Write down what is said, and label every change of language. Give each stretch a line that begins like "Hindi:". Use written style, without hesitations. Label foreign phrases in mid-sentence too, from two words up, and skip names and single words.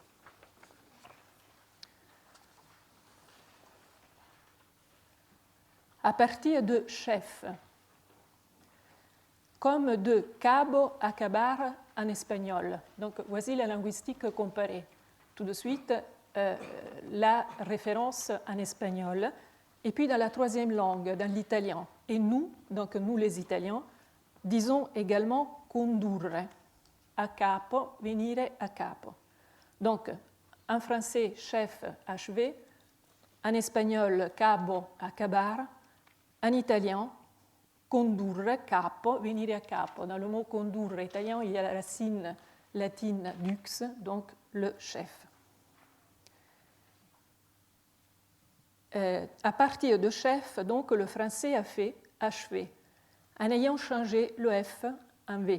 French: À partir de chef, comme de
Spanish: cabo, acabar
French: en espagnol. Donc voici la linguistique comparée. Tout de suite, la référence en espagnol, et puis dans la troisième langue, dans l'italien. Et nous, donc nous les Italiens, disons également
Italian: condurre, a capo, venire a capo.
French: Donc, en français, chef, achever, en espagnol,
Spanish: cabo, acabar,
French: en italien,
Italian: condurre, capo, venire a capo.
French: Dans le mot condurre italien, il y a la racine latine dux, donc le chef. À partir de chef, donc, le français a fait achever, en ayant changé le F en V.